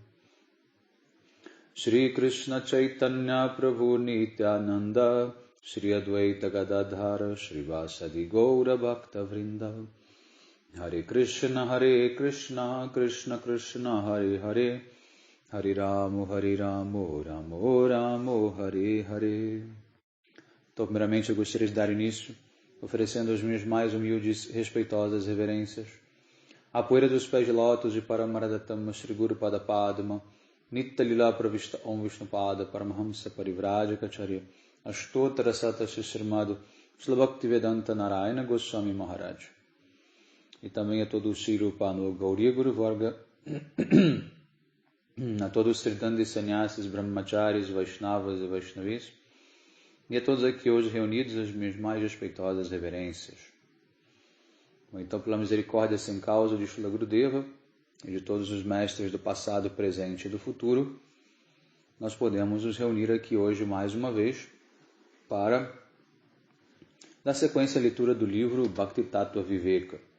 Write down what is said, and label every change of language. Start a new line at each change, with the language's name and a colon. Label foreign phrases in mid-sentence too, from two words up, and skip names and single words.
Sanskrit: Shri Krishna Chaitanya Prabhu Nityananda Shri Advaita Gadadhara Shri Vasadi Gaura Bhakta Vrinda Hare Krishna Krishna Krishna Hare Hare Hare Ramo Ramo Ramo Hare Hare.
Portuguese: Então, primeiramente, eu gostaria de dar início oferecendo as minhas mais humildes e respeitosas reverências à poeira dos pés de lótus de
Sanskrit: Paramaradattama Shri Guru Pada Padma Nitya Lila Pravishta Om Vishnupada Paramahamsa Parivrajacacharya Ashtotara Sata Srimad
Portuguese: Srila Bhaktivedanta Narayana Goswami Maharaj. E também a todo o Shri Rupa no Gauriya Guru Varga, a todos os Tridandi Sannyasis, Brahmacharis, Vaishnavas e Vaishnavis, e a todos aqui hoje reunidos as minhas mais respeitosas reverências. Então, pela misericórdia sem causa de Srila Gurudeva e de todos os mestres do passado, presente e do futuro, nós podemos nos reunir aqui hoje mais uma vez para dar sequência à leitura do livro Bhakti Tattva Viveka.